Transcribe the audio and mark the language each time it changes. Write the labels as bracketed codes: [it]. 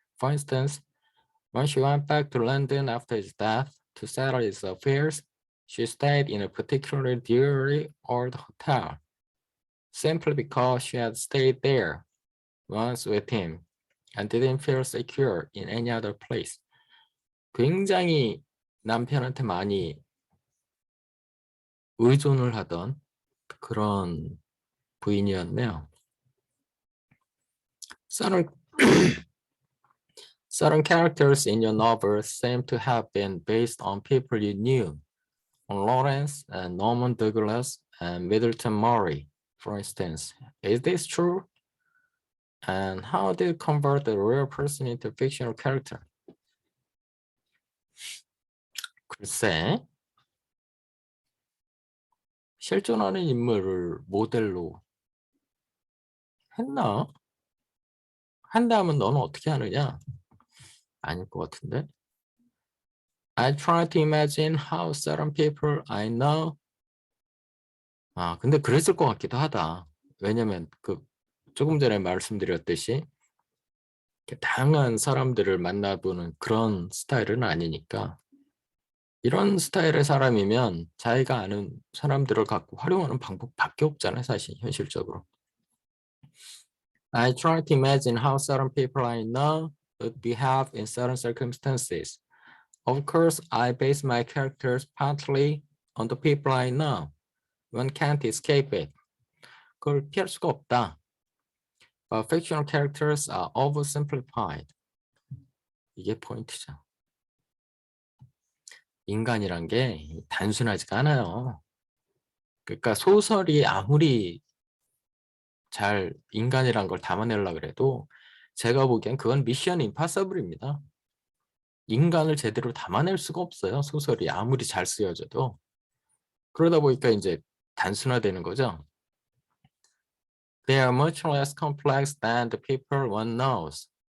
[en] For instance, when she went back to London after his death to settle his affairs, she stayed in a particularly dreary old hotel, simply because she had stayed there once with him and didn't feel secure in any other place. [ko] 굉장히 남편한테 많이 의존을 하던 그런 부인이었네요. [en] Certain characters in your novels seem to have been based on people you knew, on Lawrence and Norman Douglas and Middleton Murray, for instance. Is this true? And how did you convert the real person into a fictional character? [ko] 글쎄, 실존하는 인물을 모델로 했나? 한다면 너는 어떻게 하느냐? 아닐 것 같은데. [en] I try to imagine how certain people I know. [ko] 아, 근데 그랬을 것 같기도 하다. 왜냐면 조금 전에 말씀드렸듯이 다양한 사람들을 만나보는 그런 스타일은 아니니까 이런 스타일의 사람이면 자기가 아는 사람들을 갖고 활용하는 방법밖에 없잖아요, 사실 현실적으로. [en] I try to imagine how certain people I know would behave in certain circumstances. Of course, I base my characters partly on the people I know. One can't escape it. [ko] 그걸 피할 수가 없다. [en] But fictional characters are oversimplified. [ko] 이게 포인트죠. 인간이란 게 단순하지가 않아요. 그러니까 소설이 아무리 잘 인간이란 걸 담아내려고 그래도 제가 보기엔 그건 미션 임파서블입니다. 인간을 제대로 담아낼 수가 없어요. 소설이 아무리 잘 쓰여져도. 그러다 보니까 이제 단순화되는 거죠. [en] They are much less complex than the people one knows.